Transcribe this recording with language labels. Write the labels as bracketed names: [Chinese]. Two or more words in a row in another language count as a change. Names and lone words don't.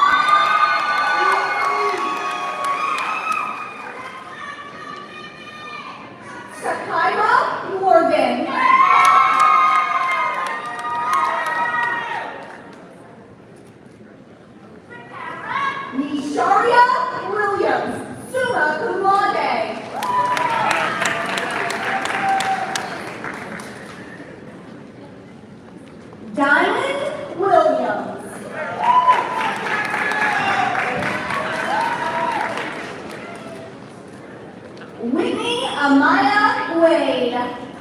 [English] Sakira Morgan. Nisharia Williams, [Latin] summa cum laude. [English] Diamond Williams. Whitney Amaya Wade.